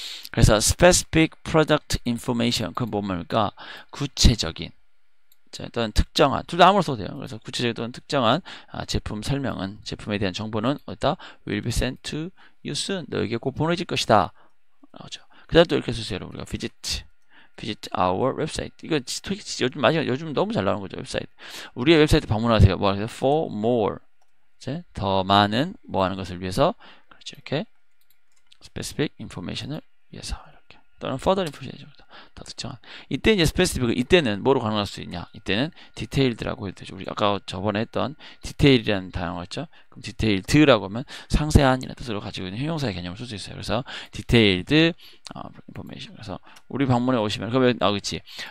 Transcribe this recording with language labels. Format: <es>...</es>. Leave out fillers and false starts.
<ko>그래서</ko> <en>specific product information</en> <ko>그 뭡니까? 구체적인 또는 특정한 둘 다 아무로 써도 돼요. 그래서 구체적인 또는 특정한 제품 설명은 제품에 대한 정보는 어디다</ko> <en>will be sent to you soon</en> <ko>너에게 꼭 보내질 것이다. 나오죠. 그 다음 또 이렇게 쓰세요. 우리가</ko> <en>visit our website.</en> <ko>이거 요즘 너무 잘 나오는 거죠. 웹사이트. 우리의 웹사이트 방문하세요. 뭐 하세요? For more 더 많은 뭐 하는 것을 위해서 그렇죠 이렇게</ko> <en>specific information</en> <ko>을 위해서 이렇게 또는</ko> <en>further information</en> <ko>더 특정한 이때 이제 specific 이때는 뭐로 가능할 수 있냐 이때는 detailed라고 해도 되죠 우리 아까 저번에 했던 detail이라는 단어가 있죠 그럼 detailed라고 하면 상세한이라는 뜻으로 가지고 있는 형용사의 개념을 쓸 수 있어요 그래서</ko> <en>detailed information</en> <ko>그래서 우리 방문에 오시면 그러면 나오겠지</ko>